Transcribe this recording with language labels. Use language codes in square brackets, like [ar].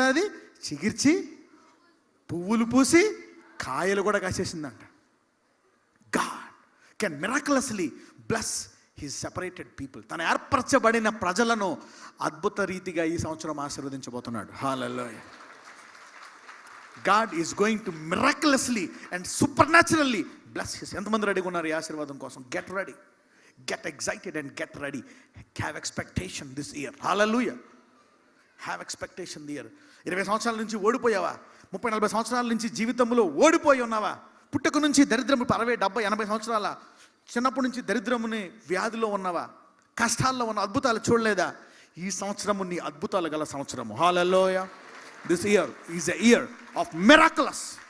[te] అది చిగిర్చి పువ్వులు పూసి కాయలు కూడా కాసేసిందంట. [en] God can miraculously bless he separated people. [te] తను ఏర్పరచబడిన ప్రజలను అద్భుత రీతిగా ఈ సంవత్సరం ఆశీర్వదించబోతున్నాడు. హల్లెలూయా. [en] God is going to miraculously and supernaturally bless his. [te] ఎంతమంది రెడీగా ఉన్నారు ఈ ఆశీర్వాదం కోసం? [en] Get ready, get excited and get ready. Have expectation this year. Hallelujah. Have expectation this year. [te] 20 సంవత్సరాల నుంచి ఓడిపోయావా? 30-40 సంవత్సరాల నుంచి జీవితంలో ఓడిపోయి ఉన్నావా? పుట్టక నుంచి దరిద్రము 60, 70, 80 సంవత్సరాల చిన్నప్పటి నుంచి దరిద్రముని వ్యాధిలో ఉన్నావా? కష్టాల్లో ఉన్న అద్భుతాలు చూడలేదా? ఈ సంవత్సరము నీ అద్భుతాలు గల సంవత్సరము. హల్లెలూయా. [en] This year is a year of miraculous.